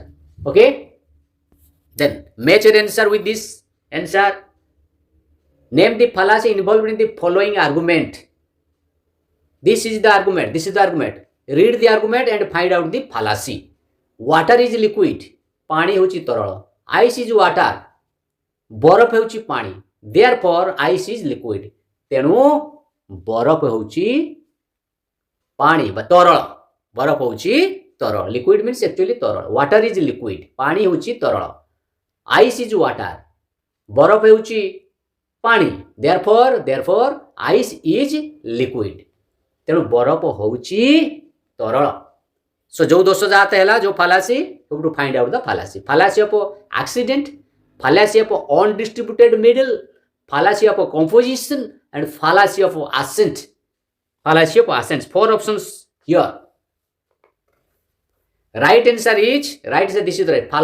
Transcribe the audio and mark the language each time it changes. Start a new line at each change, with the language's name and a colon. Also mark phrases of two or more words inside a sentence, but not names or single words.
English: Okay. Then match your answer with this answer. Name the fallacy involved in the following argument. This is the argument. This is the argument. Read the argument and find out the fallacy. Water is liquid.
Odia: ପାଣି ହେଉଛି ତରଳ.
English: Ice is water.
Odia: ବରଫ ହେଉଛି ପାଣି.
English: Therefore, ice is liquid.
Odia: ତେଣୁ ବରଫ ହେଉଛି ପାଣି ବା ତରଳ. ବରଫ ହେଉଛି ତରଳ.
English: Liquid means actually तरल. Water is liquid.
Odia: ପାଣି ହେଉଛି ତରଳ.
English: Ice is water.
Odia: ବରଫ ହେଉଛି ପାଣି.
English: Therefore, ice is liquid.
Odia: ତେଣୁ ବରଫ ହେଉଛି ତରଳ.
English: So
Hindi: जो दोष जाता है जो
English: fallacy, you have to find out the fallacy. Fallacy of accident, fallacy of undistributed middle, fallacy of composition, and fallacy of assent. Fallacy of assent. Four options here. Right answer is this is the right.